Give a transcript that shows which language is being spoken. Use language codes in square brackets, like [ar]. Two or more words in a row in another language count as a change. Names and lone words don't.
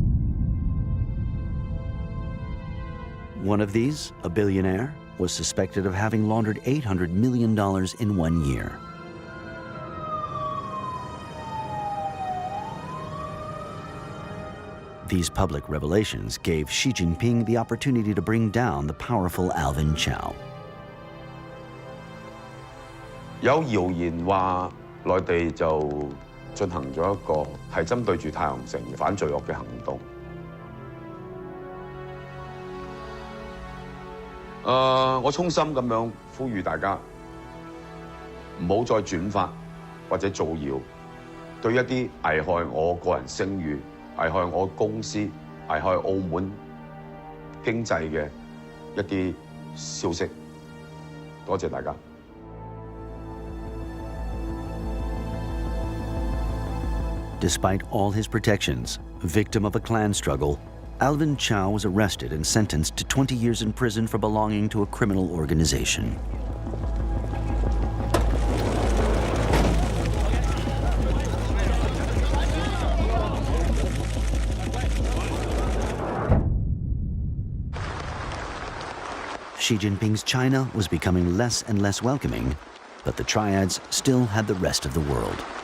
[en] One of these, a billionaire, was suspected of having laundered $800 million in 1 year. These public revelations gave Xi Jinping the opportunity to bring down the powerful Alvin Chow. [yue] 有謠言話內地就進行咗一個係針對住太陽城反罪惡嘅行動。我衷心咁樣呼籲大家唔好再轉發或者造謠，對一啲危害我個人聲譽、危害我公司、危害澳門經濟嘅一啲消息。多謝大家。 [en] Despite all his protections, victim of a clan struggle, Alvin Chow was arrested and sentenced to 20 years in prison for belonging to a criminal organization. Xi Jinping's China was becoming less and less welcoming, but the Triads still had the rest of the world.